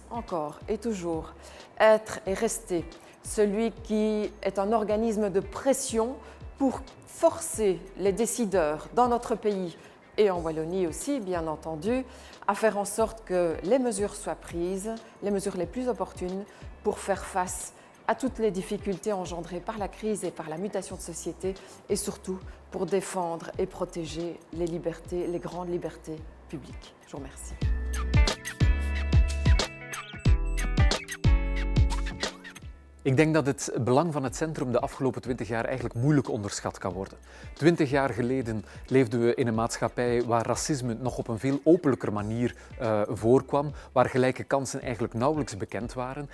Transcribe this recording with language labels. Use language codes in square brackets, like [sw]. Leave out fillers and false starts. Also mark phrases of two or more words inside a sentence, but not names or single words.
[fr] encore et toujours être et rester celui qui est un organisme de pression pour forcer les décideurs dans notre pays et en Wallonie aussi, bien entendu, à faire en sorte que les mesures soient prises, les mesures les plus opportunes pour faire face à toutes les difficultés engendrées par la crise et par la mutation de société et surtout pour défendre et protéger les libertés, les grandes libertés publiques. Je vous remercie. [nl] Ik denk dat het belang van het centrum de afgelopen 20 jaar eigenlijk moeilijk onderschat kan worden. 20 jaar geleden leefden we in een maatschappij waar racisme nog op een veel openlijker manier voorkwam, waar gelijke kansen eigenlijk nauwelijks bekend waren.